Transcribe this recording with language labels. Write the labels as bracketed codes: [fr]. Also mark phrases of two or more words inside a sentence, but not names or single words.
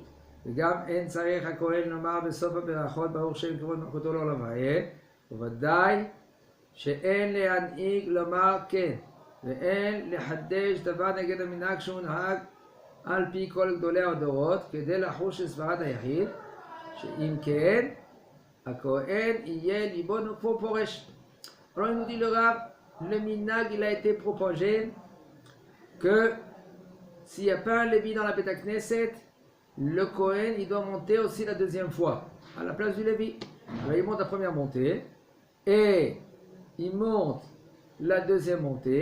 [he] וגם אין צריך הכהן לומר בסוף הברכות ברוך שם כבוד מלכותו לעולם ועד, וודאי שאין להנהיג לומר כן, ואין לחדש דבר נגד המנהג שהוא נהג על פי כל גדולי הדורות, כדי לחוש לסברת היחיד, שאם כן, הכהן יהיה ליבו נופו פורש. [fr] Alors il nous dit le Rav, le minag il a été propagé que s'il n'y a pas un Lévi dans la [he] בית כנסת, [fr] le Kohen il doit monter aussi la deuxième fois à la place du Lévi. Alors il monte la première montée et il monte la deuxième montée.